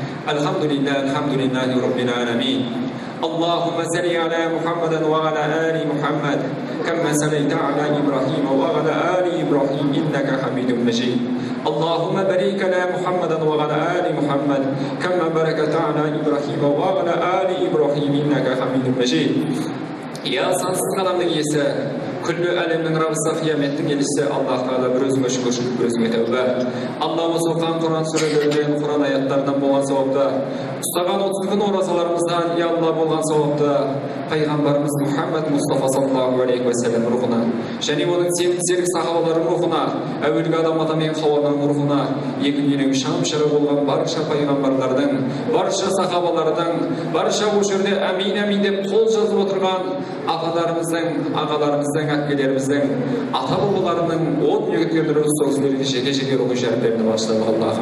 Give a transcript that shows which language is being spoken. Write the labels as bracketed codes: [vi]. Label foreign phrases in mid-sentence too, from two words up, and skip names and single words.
[ar] الحمد لله رب العالمين. اللهم صل على محمد وعلى آل محمد كما صليت على إبراهيم وعلى آل إبراهيم إنك حميد مجيد. اللهم بارك على محمد وعلى آل محمد كما باركت على إبراهيم وعلى آل إبراهيم إنك حميد مجيد. [kk] Ya sansız kalamның иесі, күллі әлемнің рабысы қияметтің елісі Аллах Тағала бір өзіңе шүкіршілік, бір өзіңе тәубә. Алла осы оқыған Құран сүрелерінен, Құран аяттарынан болған сауапты, ұстаған 30 күн оразаларымыздан, я Алла болған сауапты, пайғамбарымыз Мұхаммад Мұстафа [ar] صلى الله عليه وسلم [kk] рухына, және оның серік сахабаларының рухына, әуелгі адам ата мен Хауаның рухына, екі дүниенің шам-шыры болған барша пайғамбарлардың, барша сахабалардың, барша осы жерде әмин деп қол жазып отырған апаларымыздың, ағаларымыздың, әпкелеріміздің, ата бабаларының от мегіткендері сол кісілерге жеке рухы шәріптеріне бағыштадық Аллахым.